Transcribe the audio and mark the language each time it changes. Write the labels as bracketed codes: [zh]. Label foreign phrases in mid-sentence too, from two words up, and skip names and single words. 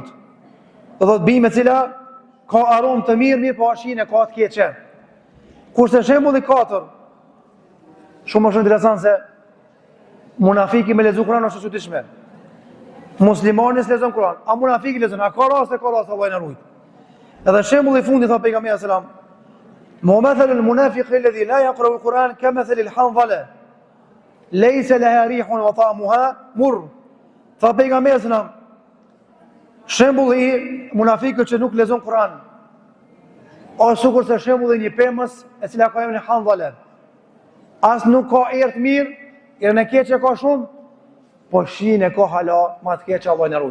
[sq] Do thot bime cila ka aromë të mirë, po shijën e ka të keqe. Kurse shembulli 4, shumë është interesant se munafiki me lexu Kur'an është çuditshme. Muslimani s'lexon Kur'an, a munafiki lexon, a ka raste Allah na ruaj. Edhe shembulli i fundit tha pejgamberi [ar] صلى الله عليه وسلم: "مثل المنافق الذي لا يقرأ القرآن كمثل الحنظلة ليس لها ريح وطعمها مر." [sq] Tha pejgamberi [ar] صلى الله عليه وسلم, [sq] shembulli i munafikut që nuk lexon Kur'an është sikur se shembulli i një pemës e cila ka emrin hanzala. As nuk ka erë të mirë, erën e keqe ka shumë, po shijen e ka hala ma të keqe, Allah na ruaj.